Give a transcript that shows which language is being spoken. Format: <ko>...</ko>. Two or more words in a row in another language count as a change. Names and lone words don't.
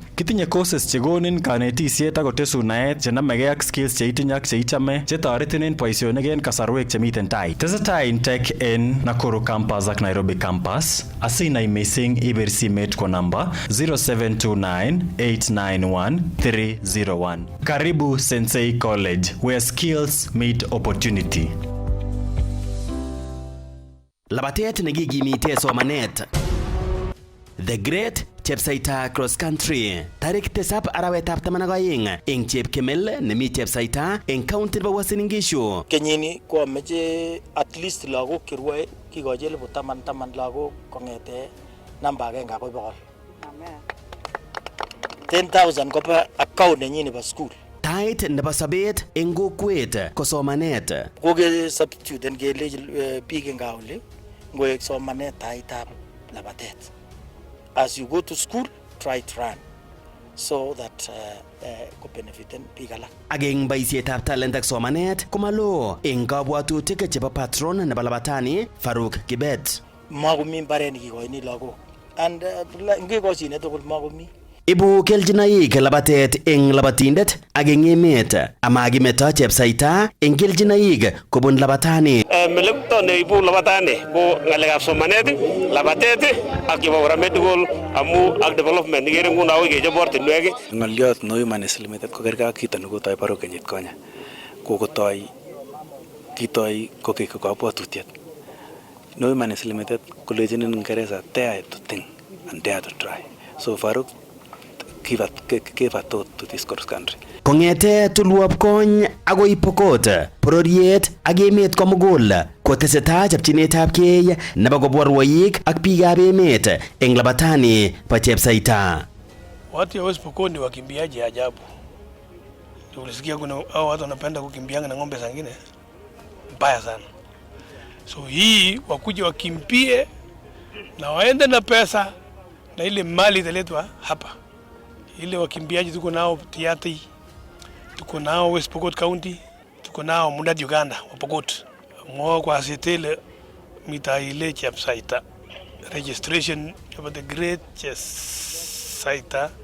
<kln>Kitinye courses chekonin kanetisiet ak kotesun naet chenamegei ak skills cheitinye ak cheichome chetoretin en boisionik en kasarwek chemiten tai. Tesetai Intech en Nakuru Campus ak Nairobi Campus. Asinai missing ibir simet</kln> <sw>kwa namba</sw> <kln>0729-891-301.</kln> <en>Karibu Sensei College, where skills meet opportunity.</en> <kln>Labatet nekikimite somanet.</kln> <en>The Great Chepsaita Cross Country.</en> <kln>Tarik 7 arawetab 12 eng Chepkemel nemi Chepsaita eng county nebo Uasin Gishu. Kenyini ko ameche</kln> <en>at least</en> <kln>lagok kirwae kikochi 10,000 lagok kongete namba 1 akoi 100. Amen. 10,000 kopa account nenyi nebo school. Tait nebo sabet eng kokwet ko somanet. Koke substitute ngele biik eng kauli ngoek somanet taitab labatet.</kln> <en>As you go to school, try to run so that</en> <kln>ko benefiten biik alak. Ageng boisietab talent ak somanet komalo eng kabwatutik chebo patron nebo labatani Faruk Kibet. Makomi mbaret nekikoini lagok and ngekosine tugul makomi. Ibu keljinaik labatet eng labatindet ak eng emet amakimeto Chepsaita eng keljinaik kobun labatani. Melekto ne ibu labatani ko ngalekab somanet, labatet ak chebo medical amu ak development nikere nguno akoi kechop ortinwek. Ngoliot no Humanist Limited ko kerge ak kito nekotoi baro kenyit konye. Kokotoi kitoi kokek kabwatutiet. No Humanist Limited kolejin in Ingereza</kln> <en>dare to think and dare to try. So Faruk give a thought to this cross country.</en> <kln>Kongete tulwop kony agoi Pokot, pororiet ak emet komugul kotesetai chopchinetabgei nebo kobwa rwoik ak biikab emet eng labatani pa Chepsaita.</kln> <sw>Watu ya West Pokot ni wakimbiaji ajabu. Tulisikia kuna hao watu wanapenda kukimbiana na ng'ombe zingine mbaya sana. So hii wakuja wakimbie na waende na pesa na ile mali italetwa hapa. Ile wakimbiaji tuko nao Tiaty, tuko nao West Pokot County, tuko nao Mungaret Uganda wa Pokot.</sw> <kln>Ngo kwa setele mita ile Chepsaita.</kln> <en>Registration of the Great Chepsaita</en>